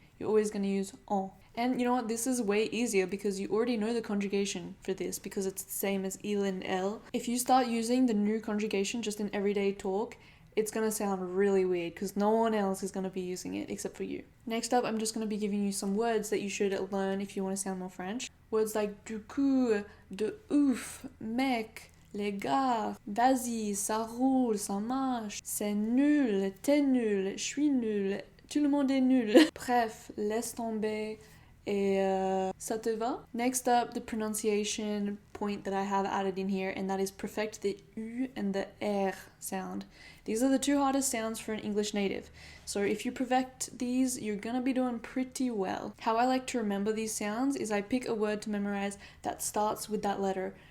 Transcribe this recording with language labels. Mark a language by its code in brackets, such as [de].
[en] You're always going to use on. And you know what? This is way easier because you already know the conjugation for this because it's the same as il and elle. If you start using the nous conjugation just in everyday talk, it's going to sound really weird because no one else is going to be using it except for you. Next up, I'm just going to be giving you some words that you should learn if you want to sound more French. Words like [fr] du coup, de ouf, mec, les gars, vas-y, ça roule, ça marche, c'est nul, t'es nul, je suis nul, tout le monde est nul. Bref, laisse tomber. Et ça te va? [en] Next up, the pronunciation point that I have added in here, and that is perfect the U and the R sound. These are the two hardest sounds for an English native. So if you perfect these, you're gonna be doing pretty well. How I like to remember these sounds is I pick a word to memorize that starts with that letter.